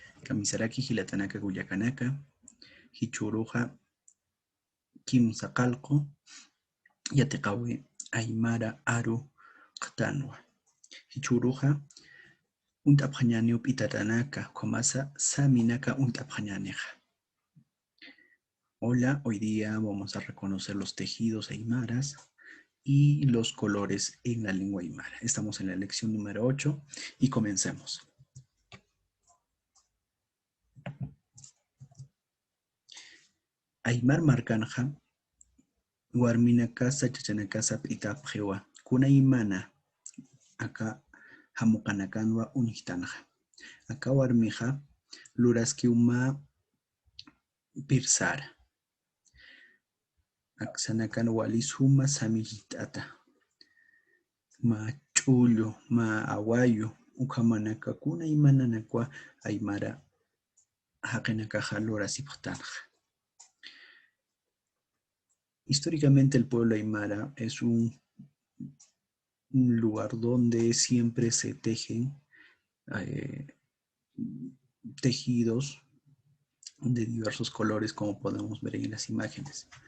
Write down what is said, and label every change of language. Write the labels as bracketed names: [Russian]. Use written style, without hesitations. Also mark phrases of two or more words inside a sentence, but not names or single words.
[Aymara] Kamisaraki hilatanaka guyacanaka, hichuruja kimsaqalqu, yatiqawi aymara aru qtanwa. Hichuruja unt'apqañani up'itatanaka, komasa saminaka unt'apqañaneja. [Spanish] Hola, hoy día vamos a reconocer los tejidos aymaras y los colores en la lengua aymara. Estamos en la lección número 8 y comencemos. [Aymara] Aymar marcanja, warminakasa chachanakasa p'itapjewa, kunaymana, acá hamuqanakanwa unijtanja. Acá warmija, luraskiuma pirsara. Aksanakan walisuma samillitata. Ma chullo, ma awayo, ukamanaka kunaymananakwa aymara haqinakaja lurasipqtanja. [Spanish] Históricamente el pueblo aymara es un lugar donde siempre se tejen tejidos de diversos colores, como podemos ver en las imágenes.